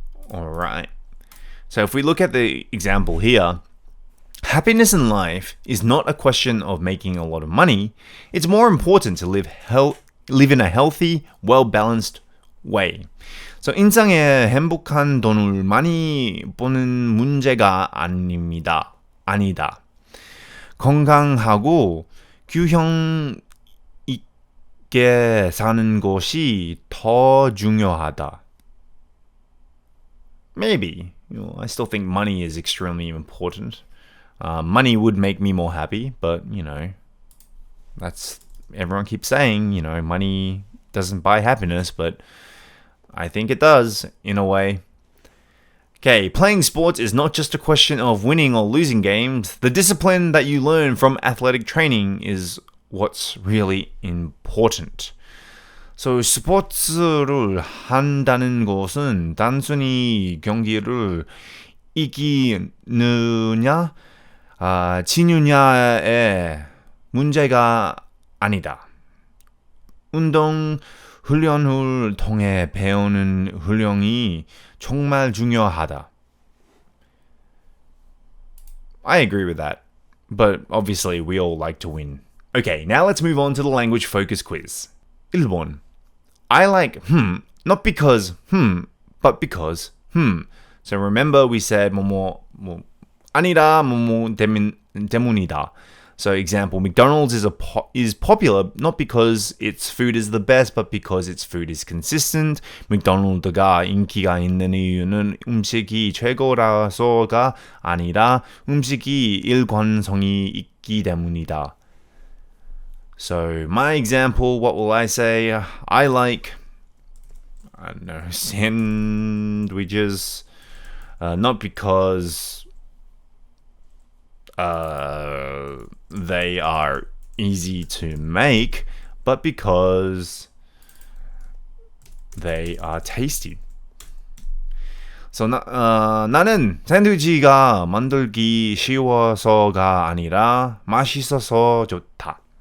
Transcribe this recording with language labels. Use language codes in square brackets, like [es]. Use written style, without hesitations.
[en] Alright. So if we look at the example here, happiness in life is not a question of making a lot of money. It's more important to live in a healthy, well-balanced way. [ko] So 인생에 행복한 돈을 많이 버는 문제가 아니다. 건강하고 균형 있게 사는 것이 더 중요하다. [en] Maybe. I still think money is extremely important. Money would make me more happy, but, that's, everyone keeps saying, money doesn't buy happiness, but I think it does, in a way. Okay, playing sports is not just a question of winning or losing games. The discipline that you learn from athletic training is what's really important. [ko] So, 스포츠를 한다는 것은 단순히 경기를 이기느냐, 지느냐의 문제가 아니다. 운동 훈련을 통해 배우는 훈련이 정말 중요하다. [en] I agree with that, but obviously we all like to win. Okay, now let's move on to the language focus quiz. [ko] 1번. [en] I like not because but because So remember we said [ko] 뭐뭐 아니라 뭐뭐 때문이다. [en] So example, McDonald's is popular not because its food is the best, but because its food is consistent. [ko] 맥도날드가 인기가 있는 이유는 음식이 최고라서가 아니라 음식이 일관성이 있기 때문이다. [en] So my example, what will I say? I like I don't know, sandwiches. Not because they are easy to make, but because they are tasty. [ko] So, 나는 샌드위치가 만들기 쉬워서가 아니라 맛있어서 좋다.